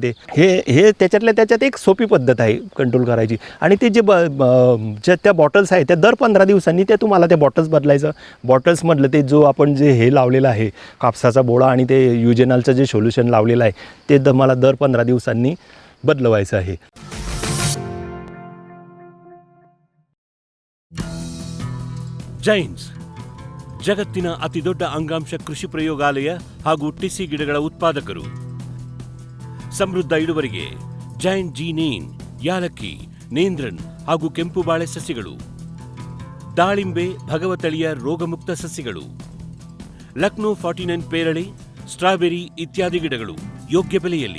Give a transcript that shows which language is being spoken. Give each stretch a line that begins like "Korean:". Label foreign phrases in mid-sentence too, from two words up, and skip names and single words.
Marathi: हे त्याच्यात एक सोपी पद्धत आहे कंट्रोल करायची. आणि ते ज्या त्या बॉटल्स आहेत त्या दर 15 दिवसांनी त्या तुम्हाला त्या बॉटल्स बदलायचं. बॉटल्समधलं ते जो आपण जे हे लावलेलं आहे कापसाचा बोळा आणि ते युजेनालचं जे सोल्युशन लावलेलं आहे ते मला दर 15 दिवसांनी बदलवायचं आहे.
Kannada: ಜೈನ್ಸ್ ಜಗತ್ತಿನ ಅತಿದೊಡ್ಡ ಅಂಗಾಂಶ ಕೃಷಿ ಪ್ರಯೋಗಾಲಯ ಹಾಗೂ ಟಿಸಿ ಗಿಡಗಳ ಉತ್ಪಾದಕರು. ಸಮೃದ್ಧ ಇಳುವರಿಗೆ ಜೈನ್ ಜೀನೇನ್, ಯಾಲಕ್ಕಿ, ನೇಂದ್ರನ್ ಹಾಗೂ ಕೆಂಪು ಬಾಳೆ ಸಸಿಗಳು, ದಾಳಿಂಬೆ, ಭಗವತಳಿಯ ರೋಗಮುಕ್ತ ಸಸಿಗಳು, ಲಕ್ನೋ 49 ಪೇರಳೆ, ಸ್ಟ್ರಾಬೆರಿ ಇತ್ಯಾದಿ ಗಿಡಗಳು ಯೋಗ್ಯ ಬೆಲೆಯಲ್ಲಿ.